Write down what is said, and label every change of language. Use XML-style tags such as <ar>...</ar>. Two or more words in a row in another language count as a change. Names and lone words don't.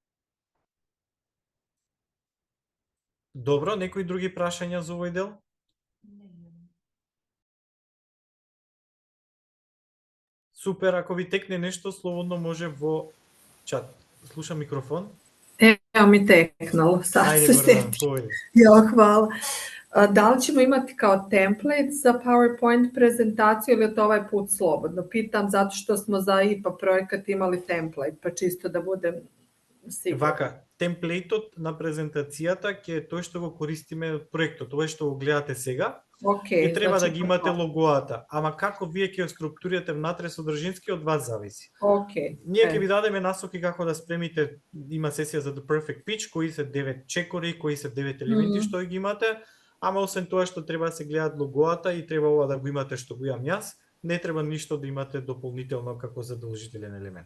<mk>Добро, некои други прашања за овој дел? Супер, ако ви текне нешто, слободно може во чат. Слушам микрофон. Ево ми текнало, sad Ајде,</mk> <sr>se Гордана, seti.</sr> <mk>повеќе.</mk> <sr>Jo, hvala. Da li ćemo imati kao template za PowerPoint prezentaciju ili je to ovaj put slobodno? Pitam zato što smo za IPA projekat imali template, pa čisto da budem sigurna.</sr> <mk>Вака, темплейтот на презентацијата ќе е тој што го користиме од проектот, ова што го гледате сега. Okay, И треба znači, да ги имате логоата, ама како вие ќе ја структурирате внатре содржински од вас зависи. Okay. Ние ќе ви дадеме насоки како да спремите, има сесија за The Perfect Pitch, кои се 9 чекори, кои се 9 елементи што ги имате, ама освен тоа што треба да се гледат логоата и треба ова да го имате што го имам јас, не треба ништо да имате дополнително како задолжителен елемент.</mk>